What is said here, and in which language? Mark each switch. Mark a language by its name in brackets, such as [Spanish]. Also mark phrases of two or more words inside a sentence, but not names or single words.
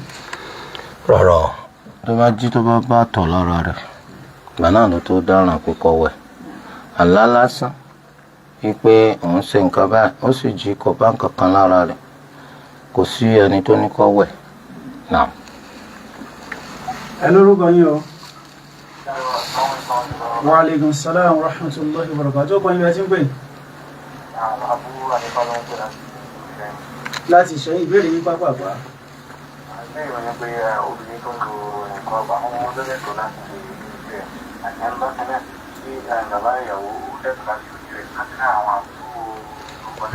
[Yoruba] Rárá, tó bá jí tó bá bá tọ̀ lára rẹ̀, ìgbà náà ló tó dáràn pé kó wẹ̀. Àlá lásán wípé òun ṣe nǹkan báyìí ó sì jí kò bá nǹkan kan lára rẹ̀, kò sí ẹni tó ní kó wẹ̀. náà. ẹ lórúkọ yín o. [Arabic] وعليكم السلام ورحمة الله وبركاته. [Yoruba] Ọkọ̀ yín bí ẹ ti ń pè. Láti ṣẹ́yìn ìbéèrè yín pápápá. Ìbéèrè ni pé obìnrin tó ń lo nǹkan ọgbà àwọn ọmọdé lẹ́tọ̀ọ́ láti ṣe ìlú ẹ̀ àti ẹni bá tẹ́lẹ̀ sí bàbá ìyàwó lẹ́tọ̀ọ́ láti ṣe ìlú ẹ̀ láti ní àwọn àbúrò.